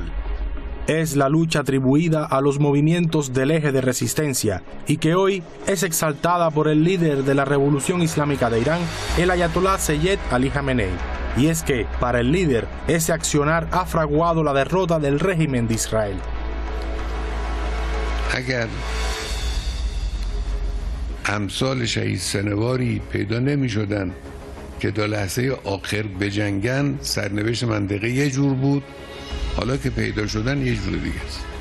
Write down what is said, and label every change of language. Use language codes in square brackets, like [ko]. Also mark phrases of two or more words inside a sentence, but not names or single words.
[es] Es la lucha atribuida a los movimientos del eje de resistencia y que hoy es exaltada por el líder de la Revolución Islámica de Irán, el Ayatolá Seyed Ali Jamenei. Y es que, para el líder, ese accionar ha fraguado la derrota del régimen de Israel. [fa] اگر امثال شهید سنواری پیدا نمی شدن که تا لحظه آخر بجنگن، سرنوشت منطقه یه جور بود، حالا که پیدا شدن یه جور دیگه است.